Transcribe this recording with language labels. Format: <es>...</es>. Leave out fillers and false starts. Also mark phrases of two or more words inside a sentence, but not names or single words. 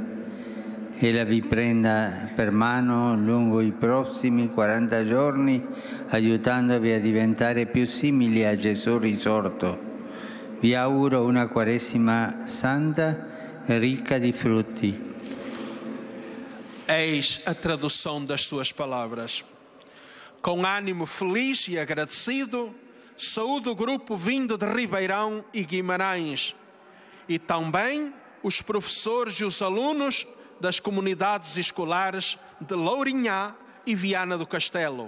<it>Ella vi prenda per mano lungo i prossimi 40 giorni, aiutandovi a diventare più simili a Gesù risorto. Vi auguro una Quaresima santa e ricca di frutti.</it> <pt>Eis a tradução das suas palavras. Com ânimo feliz e agradecido, saúdo o grupo vindo de Ribeirão e Guimarães e também os professores e os alunos das comunidades escolares de Lourinhã e Viana do Castelo.</pt>